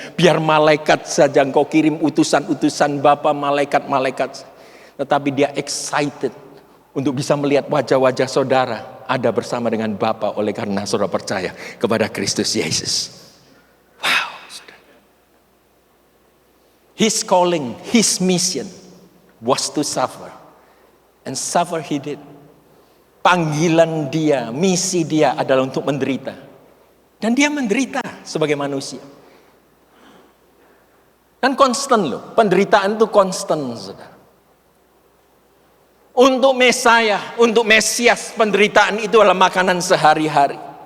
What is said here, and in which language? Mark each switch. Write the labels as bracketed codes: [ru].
[id] Biar malaikat saja engkau kirim utusan-utusan Bapa, malaikat-malaikat. Tetapi dia excited untuk bisa melihat wajah-wajah saudara ada bersama dengan Bapa oleh karena saudara percaya kepada Kristus Yesus. [en] Wow. His calling, his mission was to suffer. And suffer he did. [id] Panggilan dia, misi dia adalah untuk menderita. Dan dia menderita sebagai manusia. Dan konstan loh, penderitaan itu konstan, saudara. Untuk Mesaya, untuk Mesias, penderitaan itu adalah makanan sehari-hari.